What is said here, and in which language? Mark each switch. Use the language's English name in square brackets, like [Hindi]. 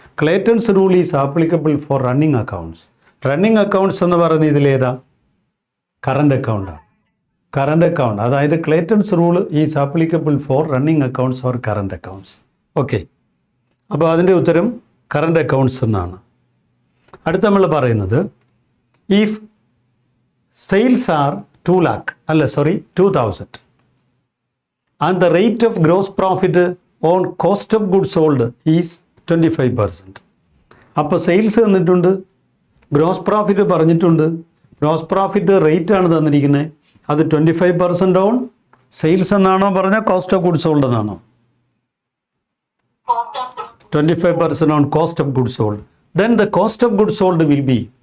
[English] Clayton's rule is applicable for running accounts. [Malayalam] Running accounts എന്ന് പറയുന്നത് ഇതിലേതാ? Current അക്കൗണ്ടാണ്. [English] Current account, അതായത് Clayton's rule is applicable for running accounts or current accounts. [Malayalam] Okay, അപ്പോൾ അതിൻ്റെ ഉത്തരം current accounts എന്നാണ്. അടുത്ത നമ്മൾ പറയുന്നത് [English] If sales are 2,00,000 and the rate of gross profit on cost of goods sold is 25%. [Malayalam] അപ്പോൾ സെയിൽസ് തന്നിട്ടുണ്ട്, ഗ്രോസ് പ്രോഫിറ്റ് പറഞ്ഞിട്ടുണ്ട്. ഗ്രോസ് പ്രോഫിറ്റ് റേറ്റ് ആണ് തന്നിരിക്കുന്നത്. അത് 25% ഓൺ സെയിൽസ് എന്നാണോ പറഞ്ഞാൽ കോസ്റ്റ് ഓഫ് ഗുഡ്സ് സോൾഡ് എന്നാണോ? [English] 25% on cost of goods sold. Then the cost of goods sold will be.